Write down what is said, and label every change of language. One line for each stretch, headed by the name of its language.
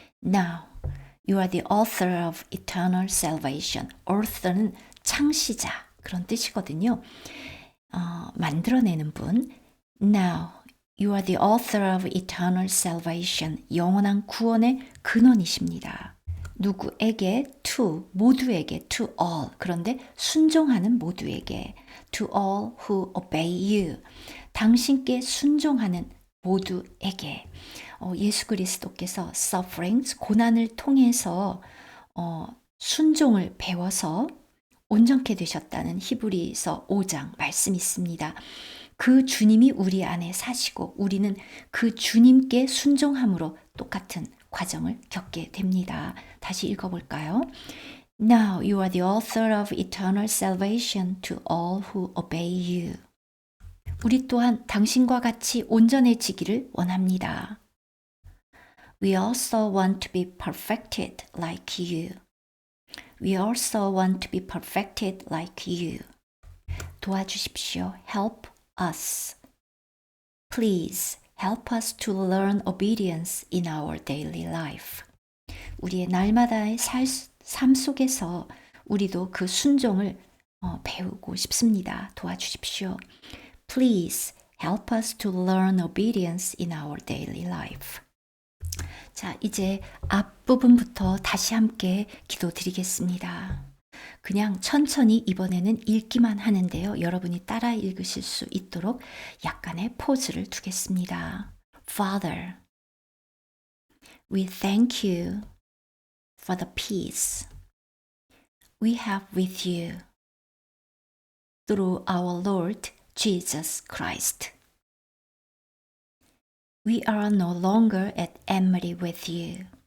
English: Now, you are the author of eternal salvation.
Korean: author는 창시자, 그런 뜻이거든요. 만들어내는 분.
English: Now, you are the author of eternal salvation.
Korean: 영원한 구원의 근원이십니다. 누구에게?
English: to,
Korean: 모두에게,
English: to all.
Korean: 그런데 순종하는 모두에게.
English: to all who obey you.
Korean: 당신께 순종하는 모두에게. 예수 그리스도께서 sufferings, 고난을 통해서 순종을 배워서 온전케 되셨다는 히브리서 5장 말씀이 있습니다. 그 주님이 우리 안에 사시고 우리는 그 주님께 순종함으로 똑같은 과정을 겪게 됩니다. 다시 읽어볼까요?
English: Now you are the author of eternal salvation to all who obey you.
Korean: 우리 또한 당신과 같이 온전해지기를 원합니다.
English: We also want to be perfected like you. We also want to be perfected like you.
Korean: 도와주십시오.
English: Help us. Please help us to learn obedience in our daily life.
Korean: 우리의 날마다의 삶 속에서 우리도 그 순종을 배우고 싶습니다. 도와주십시오.
English: Please help us to learn obedience in our daily life.
Korean: 자, 이제 앞부분부터 다시 함께 기도드리겠습니다. 그냥 천천히 이번에는 읽기만 하는데요. 여러분이 따라 읽으실 수 있도록 약간의 포즈를 두겠습니다.
English: Father, we thank you for the peace we have with you. through our Lord Jesus Christ. We are no longer at enmity with you.